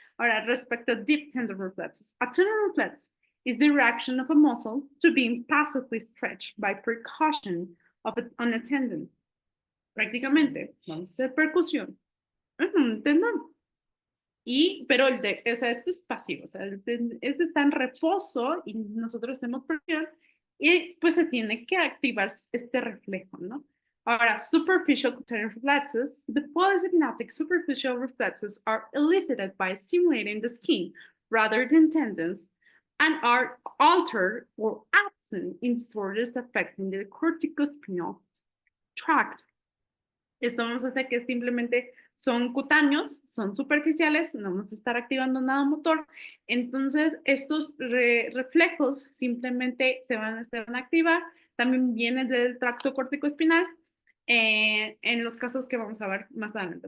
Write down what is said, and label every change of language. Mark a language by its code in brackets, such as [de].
[es] Ahora, respecto a [en] deep tendon reflexes, a tendon reflex is the reaction of a muscle to being passively stretched by percussion on a tendon. [es] Prácticamente, vamos a hacer percusión en un tendón. Pero o sea, esto es pasivo, o sea, este está en reposo y nosotros hacemos presión y pues se tiene que activar este reflejo, ¿no? [en] Ahora, superficial cutaneous reflexes. The polysynaptic superficial reflexes are elicited by stimulating the skin rather than tendons and are altered or absent in disorders affecting the corticospinal tract. [es] Esto vamos a hacer que simplemente son cutáneos, son superficiales, no vamos a estar activando nada motor. Entonces, estos reflejos simplemente se van a activar. También vienen del tracto corticoespinal en los casos que vamos a ver más adelante.